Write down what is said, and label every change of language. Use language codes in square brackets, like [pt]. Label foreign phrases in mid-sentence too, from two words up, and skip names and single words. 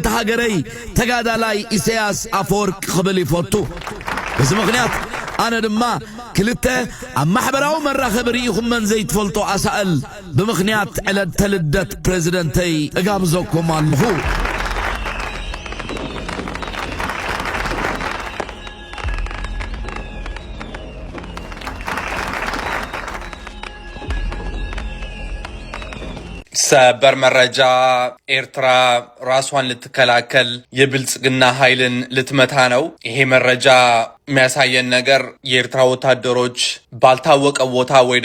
[ti] ሃገረይ ተጋዳላይ ኢሳያስ አፈወርቅ ክብል ይፈቱ በዚ ምክንያት ኣነ ድማ ክልተ ኣብ ማሕበራዊ መራኸቢ ርኢኹም መን ዘይትፈልጦ ኣሳእል ብምክንያት ዕለት ተልደት ፕሬዝደንተይ እጋብዘኩም ኣለኹ [am] ሰበር መረጃ ኤርትራ ራሷን ልትከላከል የብልጽግና ኃይልን ልትመታ ነው። ይሄ መረጃ የሚያሳየን ነገር የኤርትራ ወታደሮች ባልታወቀ ቦታ ወይ